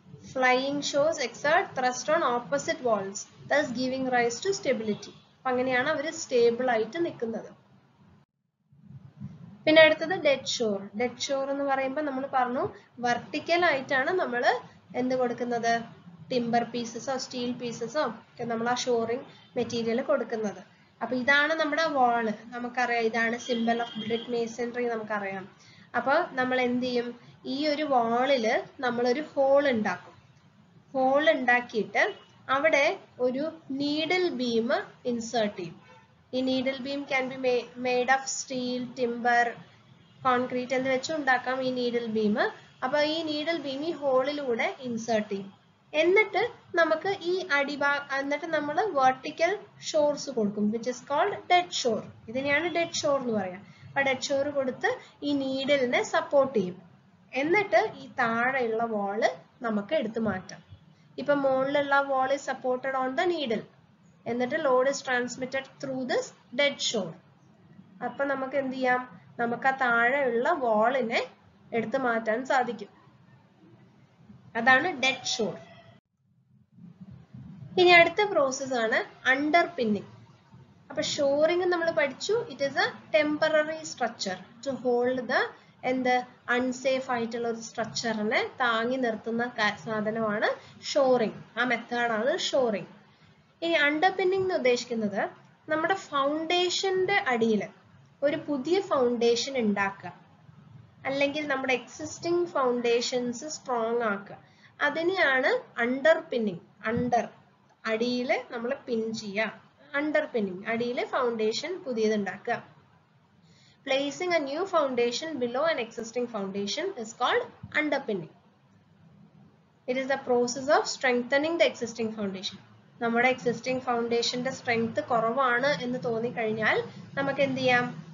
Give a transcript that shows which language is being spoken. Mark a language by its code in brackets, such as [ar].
[en] Flying shows exert thrust on opposite walls, thus giving rise to stability. [ml] അപ്പൊ അങ്ങനെയാണ് അവർ stable ആയിട്ട് നിൽക്കുന്നത്. പിന്നെ അടുത്തത് ഡെഡ് ഷോർ. ഡെഡ് ഷോർ എന്ന് പറയുമ്പോൾ നമ്മൾ പറഞ്ഞു വെർട്ടിക്കൽ ആയിട്ടാണ് നമ്മൾ എന്ത് കൊടുക്കുന്നത്? ടിമ്പർ പീസസോ സ്റ്റീൽ പീസസോ ഒക്കെ നമ്മൾ ആ ഷോറിംഗ് മെറ്റീരിയൽ കൊടുക്കുന്നത്. അപ്പൊ ഇതാണ് നമ്മുടെ വാള്. നമുക്കറിയാം ഇതാണ് [en] simple of brick masonry [ml] നമുക്കറിയാം. അപ്പൊ നമ്മൾ എന്ത് ചെയ്യും? ഈ ഒരു വാളില് നമ്മളൊരു ഹോൾ ഉണ്ടാക്കും. ഹോൾ ഉണ്ടാക്കിയിട്ട് അവിടെ ഒരു നീഡിൽ ബീം ഇൻസേർട്ട് ചെയ്യും. ഈ needle beam [en] can be made of [ml] steel, timber, concrete എന്ന് വെച്ച് ഉണ്ടാക്കാം ഈ നീഡിൽ ബീം. അപ്പൊ ഈ നീഡിൽ ബീം ഈ ഹോളിലൂടെ ഇൻസേർട്ട് ചെയ്യും. എന്നിട്ട് നമുക്ക് ഈ എന്നിട്ട് നമ്മൾ വെർട്ടിക്കൽ ഷോർസ് കൊടുക്കും, [en] Which is called dead shore. [ml] ഇതിനെയാണ് ഡെഡ് ഷോർ എന്ന് പറയാം. അപ്പൊ ഡെഡ് ഷോർ കൊടുത്ത് ഈ നീഡിലിനെ സപ്പോർട്ട് ചെയ്യും. എന്നിട്ട് ഈ താഴെയുള്ള വാള് നമുക്ക് എടുത്തു മാറ്റാം. ഇപ്പൊ മുകളിലുള്ള വാൾ [en] is supported on the needle. [ml] എന്നിട്ട് load [en] is transmitted through this dead shore. [ml] അപ്പൊ നമുക്ക് എന്ത് ചെയ്യാം? നമുക്ക് ആ താഴെയുള്ള വാളിനെ എടുത്തു മാറ്റാൻ സാധിക്കും. അതാണ് ഡെഡ് ഷോർ. ഇനി അടുത്ത പ്രോസസ് ആണ് അണ്ടർ പിന്നിങ്. അപ്പൊ ഷോറിംഗ് നമ്മൾ പഠിച്ചു. [en] it is a temporary structure to hold the unsafe [ml] ആയിട്ടുള്ള ഒരു സ്ട്രക്ചറിനെ താങ്ങി നിർത്തുന്ന സാധനമാണ് ഷോറിംഗ്. ആ മെത്തേഡാണ് ഷോറിംഗ്. ഇനി അണ്ടർ പിന്നിങ് എന്ന് ഉദ്ദേശിക്കുന്നത് നമ്മുടെ ഫൗണ്ടേഷന്റെ അടിയിൽ ഒരു പുതിയ ഫൗണ്ടേഷൻ ഉണ്ടാക്കുക, അല്ലെങ്കിൽ നമ്മുടെ എക്സിസ്റ്റിംഗ് ഫൗണ്ടേഷൻസ് സ്ട്രോങ് ആക്കുക. അതിനെയാണ് അണ്ടർ പിന്നിങ്. അണ്ടർ അടിയിൽ നമ്മൾ പിൻ ചെയ്യുക. അണ്ടർ പിന്നിങ് അടിയിൽ ഫൗണ്ടേഷൻ പുതിയത് ഉണ്ടാക്കുക. [en] Placing a new foundation below an existing foundation is called underpinning. It is the process of strengthening the existing foundation. [ml] നമ്മുടെ existing foundationന്റെ strength കുറവാണ് എന്ന് തോന്നിക്കഴിഞ്ഞാൽ നമുക്ക് എന്ത് ചെയ്യാം?